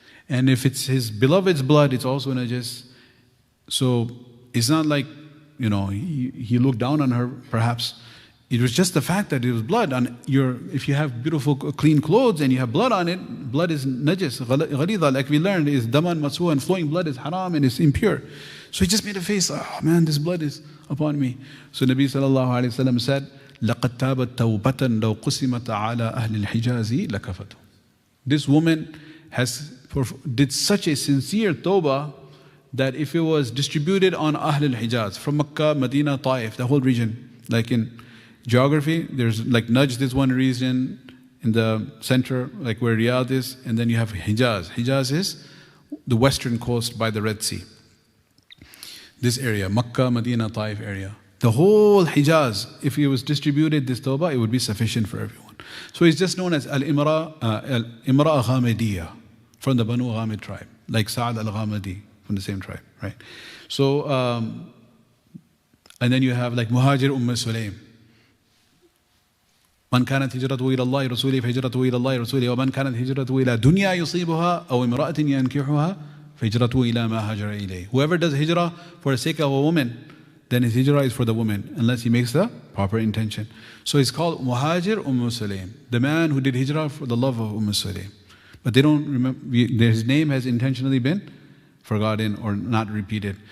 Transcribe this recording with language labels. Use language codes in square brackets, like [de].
[en] And if it's his beloved's blood, it's also najis. So it's not like, he looked down on her, perhaps. It was just the fact that it was blood. If you have beautiful, clean clothes and you have blood on it, blood is najis. Ghalidha, like we learned, is daman matsu'a, and flowing blood is haram and it's impure. So he just made a face, oh man, this blood is upon me. So Nabi Sallallahu Alaihi Wasallam said, [ar] لَقَدْ تَابَتْ تَوْبَةً لَوْ قُسِمَتْ عَلَىٰ أَهْلِ الْحِجَازِ لَكَفَتُ. [en] This woman did such a sincere tawbah that if it was distributed on Ahl al-Hijaz, from Makkah, Medina, Taif, the whole region, like in geography, there's like Najd, this one region in the center, like where Riyadh is, and then you have Hijaz. Hijaz is the western coast by the Red Sea. This area, Makkah, Medina, Taif area. The whole Hijaz, if it was distributed, this tawbah, it would be sufficient for everyone. So it's just known as Al-Imra Ghamidiyya, from the Banu Ghamid tribe, like Sa'ad al-Ghamidi, from the same tribe, right? So, and then you have like Muhajir Sulaym. [ar] من كانت هجرته إلى الله رسوله فهجرته إلى الله رسوله ومن كانت هجرته إلى دنيا يصيبها أو امرأة ينكحها فهجرته إلى ما هاجر إليه. [en] Whoever does hijrah for the sake of a woman, then his hijrah is for the woman, unless he makes the proper intention. So it's called Muhajir Sulaym, the man who did hijrah for the love of Sulaym. But they don't remember, his name has intentionally been forgotten or not repeated.